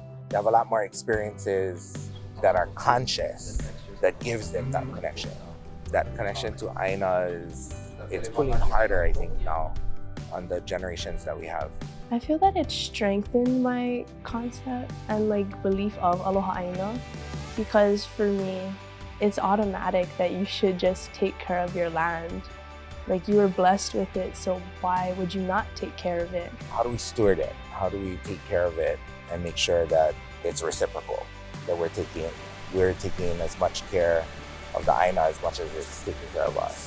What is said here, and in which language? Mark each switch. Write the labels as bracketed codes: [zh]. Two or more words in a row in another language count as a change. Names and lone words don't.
[en] They have a lot more experiences that are conscious, that gives them that connection. That connection to ʻāina it's pulling harder, I think, now on the generations that we have. I feel that it strengthened my concept and belief of [haw] Aloha ʻāina, [en] because for me, it's automatic that you should just take care of your land. You were blessed with it, so why would you not take care of it? How do we steward it? How do we take care of it and make sure that it's reciprocal? That we're taking as much care of the ʻāina as much as it's taking care of us.